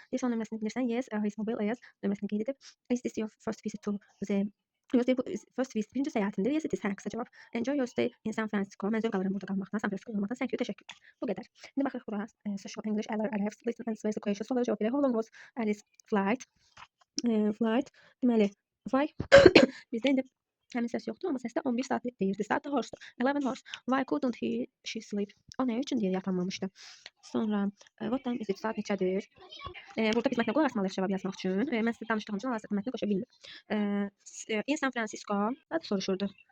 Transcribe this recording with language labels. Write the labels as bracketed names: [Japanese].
[Azerbaijani] Deyirsən onun nömrəsini bilirsən? [English] Yes, his mobile is. [Azerbaijani] Nömrəsini qeyd edib. [English] Is this your first visit to the first visit, [Azerbaijani] birinci səyahətindir. [English] Yes, it is. [Azerbaijani] Qısa cavab. [English] Enjoy your stay in San Francisco. [Azerbaijani] Mən zövq alıram burada qalmaqdan, San Francisco qalmaqdan. [English] Thank you, [Azerbaijani] təşəkkürlər. Bu qədər. İndi baxırıq bura. [English] Social English, arrives, listen and answer questions. [Azerbaijani] Suallara cavab verir. [English] How long was Alice flight? [Azerbaijani] Deməli, [English] why? [Azerbaijani] Bizdə indi həmin səs yoxdur, amma səsdə 11 saat deyirdi. Saat da [English] horse. [Azerbaijani] 11 horse. [English] Why couldn't she sleep? [Azerbaijani] O nə üçün deyir yatanmamışdı. Sonra [English] what time is it? [Azerbaijani] Saat neçədir? Burada biz mətnə qulaq asmalıyıq cavab yazmaq üçün. Mən sizə danışdığım üçün hal-hazırda mətni qoşa bilmirəm. In San Francisco, adı soruşurdu.